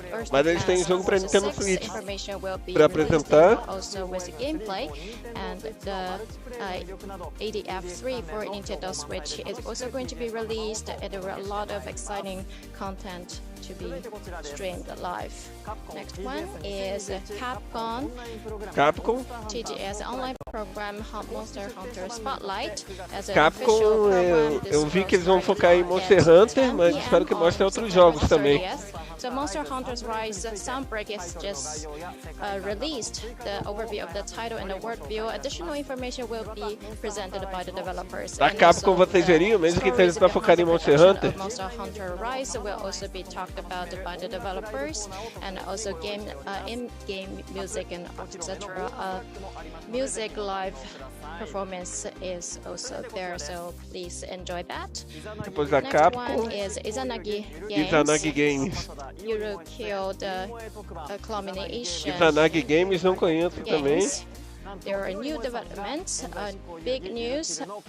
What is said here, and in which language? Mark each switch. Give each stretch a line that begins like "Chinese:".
Portuguese: Mas eles têm jogo para Nintendo Switch para apresentar.
English: Also with gameplay and the ADF3 for Nintendo Switch is also going to be released. There are a lot of exciting content to be streamed live. Next one is Capcom TGS online program Monster Hunter Spotlight. As an
Portuguese: Capcom, eu vi que eles vão focar em Monster Hunter, mas espero que mostrem outros jogos também.
English: So Monster Hunter Rise Sunbreak is just released. The overview of the title and the world view. Additional information will be presented by the developers.
Portuguese: A Capcom vocês veriam, mesmo que eles estão focando em Monster Hunter.
English: Monster Hunter Rise will also be talked about by the developers, and also in-game music and etc. Music live performance is also there, so please enjoy that.
Portuguese: Depois da
English: Next Capcom, one is Izanagi Games. Yurukyo, the culmination.
Portuguese: Izanagi Games não conheço também.
English: There are new developments, big news.